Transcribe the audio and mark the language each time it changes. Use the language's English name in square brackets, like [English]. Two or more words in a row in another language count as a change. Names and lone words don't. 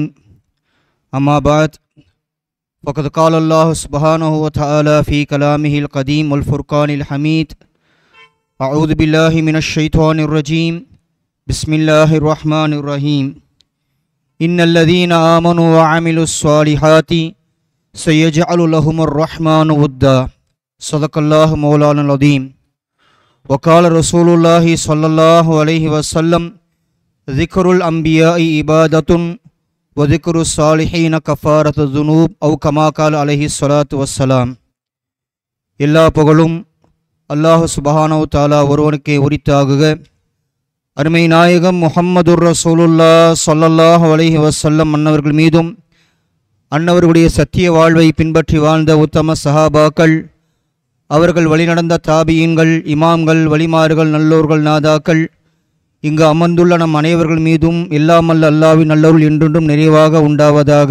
[Arabic] أما بعد، فقد قال الله سبحانه وتعالى في كلامه القديم والفرقان الحميد: أعوذ بالله من الشيطان الرجيم، بسم الله الرحمن الرحيم، إن الذين آمنوا وعملوا الصالحات سيجعل لهم الرحمن ودا. صدق الله مولانا العظيم. وقال رسول الله صلى الله عليه وسلم: ذكر الأنبياء عبادة وذكر الصالحين كفارة الذنوب أو كما قال عليه الصلاة والسلام. [Tamil] எல்லா புகழும் [Arabic] الله سبحانه تعالى [Tamil] ஒருவனுக்கே உரித்தாகுக. அருமை நாயகம் [Arabic] محمد رسول الله صلى الله عليه وسلم [Tamil] அன்னவர்கள் மீதும் அன்னவர்களுடைய சத்திய வாழ்வை பின்பற்றி வாழ்ந்த உத்தம சஹாபாக்கள், அவர்கள் வழிநடந்த தாபியீன்கள், இமாம்கள், வலிமார்கள், நல்லோர்கள், நாதாக்கள், இங்கு அமர்ந்துள்ள நம் அனைவர்கள் மீதும் எல்லாமல்ல அல்லாஹ்வின் நல்லருள் என்றென்றும் நிறைவாக உண்டாவதாக.